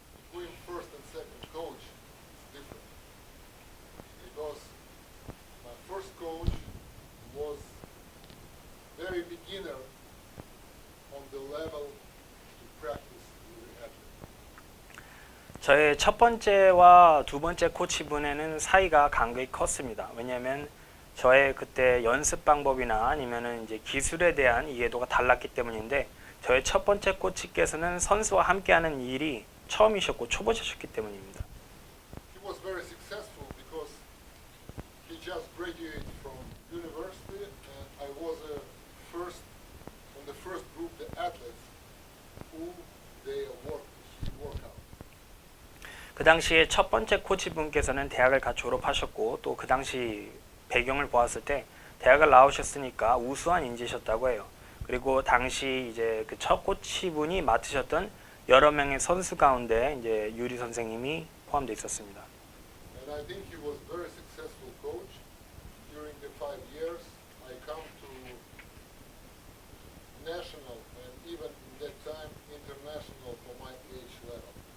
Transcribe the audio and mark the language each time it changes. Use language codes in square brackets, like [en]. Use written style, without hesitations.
[en] Between first and second coach is different. Because my first coach was very beginner on the level to practice with the athlete. [ko] 저의 첫 번째와 두 번째 코치분에는 사이가 간극이 컸습니다. 왜냐하면 저의 그때 연습 방법이나 아니면은 이제 기술에 대한 이해도가 달랐기 때문인데 저의 첫 번째 코치께서는 선수와 함께하는 일이 처음이셨고 초보자셨기 때문입니다. [en] He was very successful because he just graduated from university, and I was first on the first group, the athletes who they work out. [ko] 그 당시에 첫 번째 코치분께서는 대학을 갓 졸업하셨고 또 그 당시 배경을 보았을 때 대학을 나오셨으니까 우수한 인재셨다고 해요. 그리고 당시 이제 그 첫 코치분이 맡으셨던 여러 명의 선수 가운데 이제 유리 선생님이 포함되어 있었습니다. [en] And I think he was very successful coach. During the 5 years, I come to national and even in that time international for my age level.